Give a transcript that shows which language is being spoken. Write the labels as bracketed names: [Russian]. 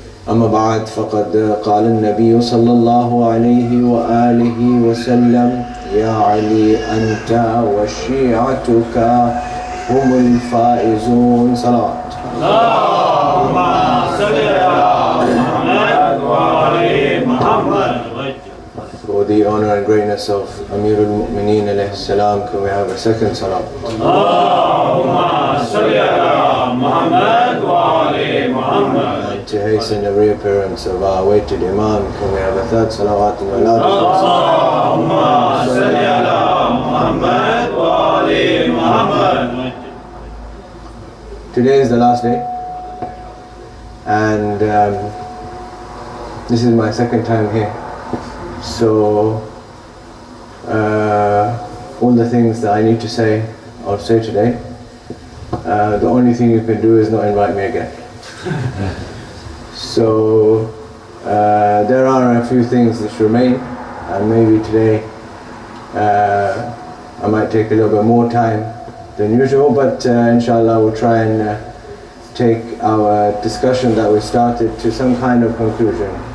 [Arabic] أما بعد، فقد قال النبي صلى الله عليه وآله وسلم: يا علي أنت وشيعتك هم الفائزون. صلوات. اللهم صل على محمد وآل محمد. [English] For the honor and greatness of Amir al-Mu'mineen alayhi salam, can we have a second salam? [Arabic] اللهم صل على محمد وآل محمد. [English] To hasten the reappearance of our awaited Imam, can we have a third salawat and [Arabic] اللهم صل على محمد وآل محمد. [English] Today is the last day, and this is my second time here. So all the things that I need to say, I'll say today. The only thing you can do is not invite me again. So there are a few things that remain, and maybe today I might take a little bit more time than usual, but inshallah we'll try and take our discussion that we started to some kind of conclusion.